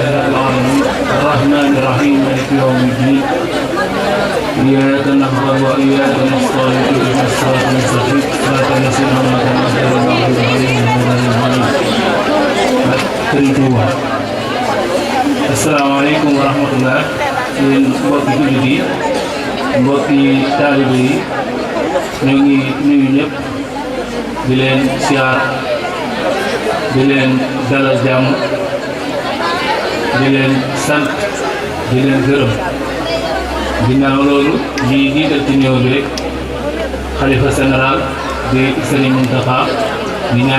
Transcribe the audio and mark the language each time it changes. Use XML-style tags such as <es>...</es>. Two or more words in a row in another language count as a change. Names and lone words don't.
<ar>رب العالمين الرحمن الرحيم مالك يوم الدين إياك نعبد وإياك نستعين اهدنا الصراط المستقيم صراط الذين أنعمت عليهم غير المغضوب عليهم. السلام عليكم ورحمة الله</ar> <wo>yéen mbokki jullit yi mbokki taalibe yi ñu ngi nuyu ñëpp di leen siyaar di leen dalal jàmm di leen sant di leen gërëm ginnaaw loolu ñuy jiital ci néew bi rek xalifa général di Serigne Mountakha di ñaan</wo>